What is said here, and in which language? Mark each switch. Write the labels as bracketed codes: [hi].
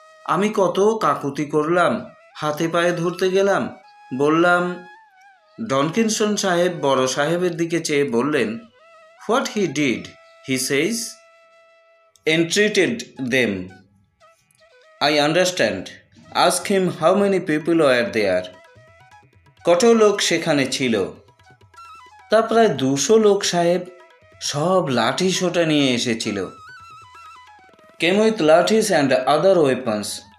[bn] আমি কত কাকুতি করলাম, হাতে পায়ে ধরতে গেলাম, বললাম। ডনকিনসন সাহেব বড় সাহেবের দিকে চেয়ে বললেন, [en] What he did, he says, entreated them. I understand. Ask him how many people were there. [bn] কত লোক সেখানে ছিল? তা প্রায় 200 লোক সাহেব, সব লাঠি সোটা নিয়ে এসেছিল। [en] Came with lathis and other weapons.